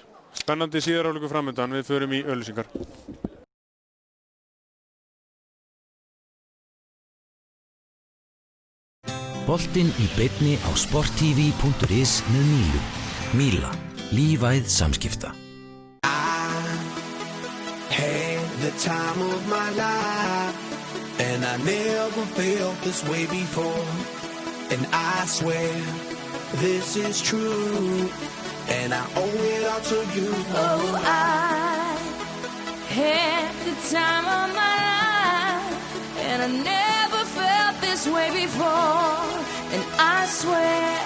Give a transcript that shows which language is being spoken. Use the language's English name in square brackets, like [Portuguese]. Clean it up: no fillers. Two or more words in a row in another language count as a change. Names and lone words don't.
[Icelandic] Spennandi síðar hálfleikur framundan, við förum í auglýsingar. Boltinn í beinni á sporttv.is með Mílu. Míla, lífæð samskipta. [English] The time of my life, and I never felt this way before, and I swear this is true, and I owe it all to you. Oh, I had the time of my life, and I never felt this way before, and I swear